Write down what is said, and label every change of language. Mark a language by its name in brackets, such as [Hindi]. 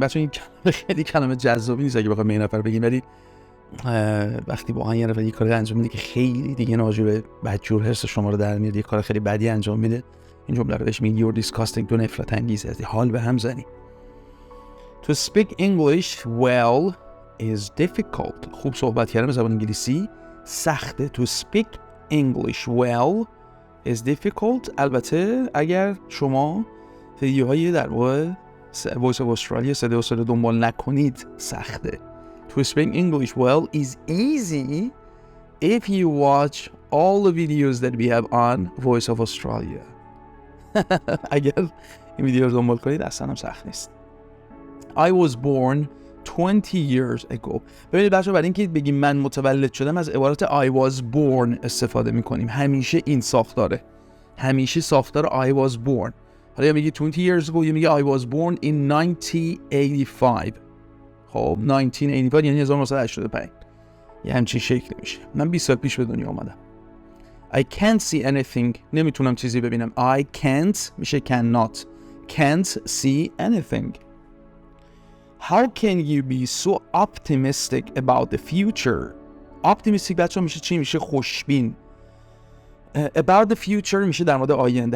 [Persian] بچه این خیلی کلمه جذابی نیست اگه بخوام به این نفر بگیم، ولی وقتی واقعا یه نفر یه کاری انجام میده که خیلی دیگه ناجوره، بدجور حس شما رو در میاد، یه کار خیلی بدی انجام میده، این جمله رو بهش میگی [English] you're disgusting. [Persian] تو نفرت انگیزه، حال به هم زنی. [English] To speak English well is difficult. [Persian] خوب صحبت کردن به زبان انگلیسی سخته. [English] To speak English well is difficult. [Persian] البته اگر شما ویدیوهای در واقع Voice of Australia صدای استرالیا دنبال نکنید سخته. [English] To speak English well is easy if you watch all the videos that we have on Voice of Australia. [Persian] اگر این ویدیو رو دنبال کنید اصلا هم سخت نیست. [English] I was born 20 years ago. [Persian] ببینید بچه‌ها، برای اینکه بگیم من متولد شدم از عبارت [English] I was born [Persian] استفاده میکنیم. همیشه این ساختاره. همیشه ساختار [English] I was born. [Persian] حالا یا میگی [English] 20 years ago [Persian] یا میگی [English] I was born in 1985. [Persian] خب 1985 یعنی 1985. یه همچین شکلی میشه. من 20 سال پیش به دنیا آمدم. [English] I can't see anything. [Persian] نمیتونم چیزی ببینم. [English] I can't [Persian] میشه [English] cannot. Can't see anything. How can you be so optimistic about the future? [Persian] Optimistic بچه میشه چی؟ میشه خوشبین. [English] About the future [Persian] میشه در مورد آینده.